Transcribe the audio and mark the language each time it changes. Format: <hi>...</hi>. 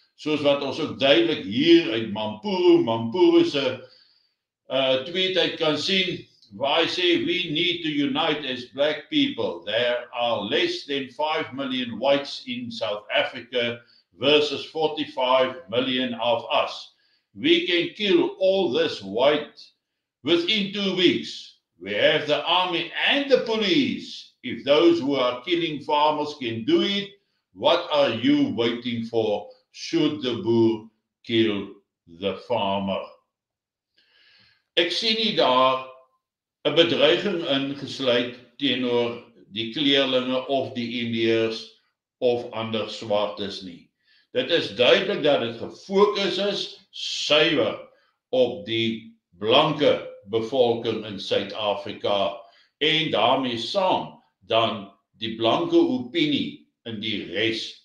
<af>Soos wat ons ook duidelik hier uit Mampuru se tweet uit kan sien, waar hy sê,</af> <en>we need to unite as black people. There are less than 5 million whites in South Africa versus 45 million of us. We can kill all this white within 2 weeks. We have the army and the police. If those who are killing farmers can do it, what are you waiting for? Should the boer kill the farmer?</en> <af>Ek sien nie daar 'n bedreiging ingesluit teenoor die kleerlinge of die Indiërs of ander swartes nie. Dit is duidelik dat dit gefokus is suiwer op die blanke bevolking in Suid-Afrika en daarmee saam dan die blanke opinie in die res</af>